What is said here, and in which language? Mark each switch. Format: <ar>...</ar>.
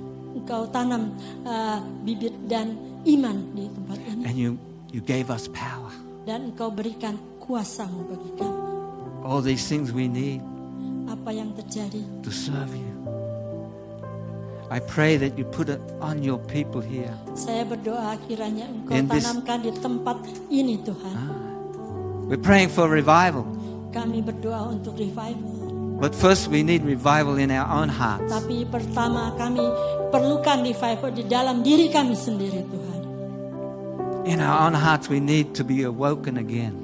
<id>Engkau tanam bibit dan iman di tempat ini.</id> <en>and you gave us power.</en> <id>Dan Engkau berikan kuasa-Mu bagi kami.</id> <en>All these things we need</en> <id>Apa yang terjadi?</id> <en>to serve you. I pray that you put it on your people here.</en> <id>Saya berdoa kiranya Engkau</id> <en>In this-</en> <id>tanamkan di tempat ini Tuhan.</id> <en>We're praying for revival.</en> <id>Kami berdoa untuk revival.</id> <en>But first we need revival in our own hearts.</en> <id>Tapi pertama kami perlukan revival di dalam diri kami sendiri Tuhan.</id> <en>In our own hearts we need to be awoken again.</en>